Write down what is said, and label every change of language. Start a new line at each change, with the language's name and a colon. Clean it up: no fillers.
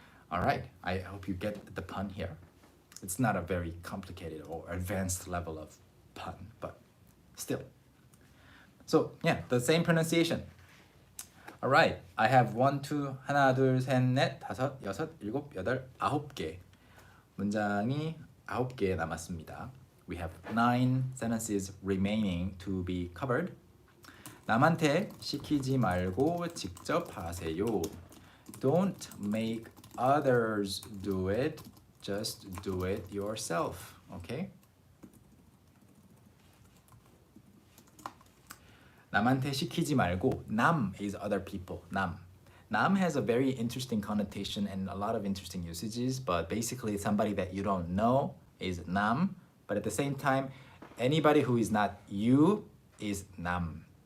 English: All right, I hope you get the pun here. It's not a very complicated or advanced level of pun, but still. So yeah, the same pronunciation. All right, I have 1, 2,
Korean: 하나, 둘, 셋, 넷, 다섯, 여섯, 일곱, 여덟, 9개. 문장이 9개 남았습니다.
English: We have 9 sentences remaining to be covered.
Korean: 남한테 시키지 말고 직접 하세요.
English: Don't make others do it, just do it yourself. Okay?
Korean: 남한테 시키지 말고.
English: 남 is other people. 남 has a very interesting connotation and a lot of interesting usages, but basically somebody that you don't know is 남, but at the same time anybody who is not you is 남.